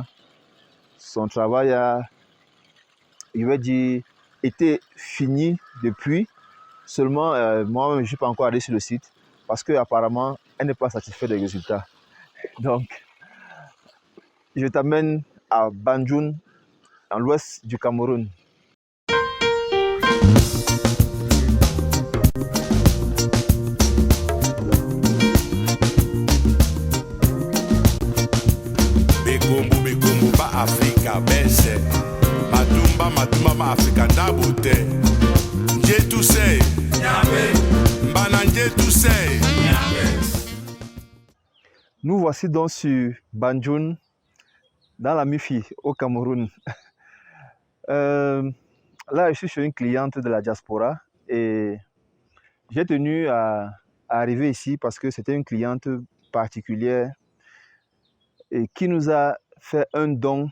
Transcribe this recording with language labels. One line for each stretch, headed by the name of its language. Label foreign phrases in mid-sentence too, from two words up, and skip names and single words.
French: Son travail a, je vais dire, été fini depuis. Seulement, moi-même, je ne suis pas encore allé sur le site parce qu'apparemment, elle n'est pas satisfaite des résultats. Donc, je t'amène à Banjoun, dans l'ouest du Cameroun.
Duala: Bekombo ba Afrika bese matumba ma Afrika ndabote njetu se mbana njetu se.
French: Nous voici donc sur Banjoun, dans la MIFI, au Cameroun. Là, je suis chez une cliente de la diaspora et j'ai tenu à arriver ici parce que c'était une cliente particulière et qui nous a fait un don.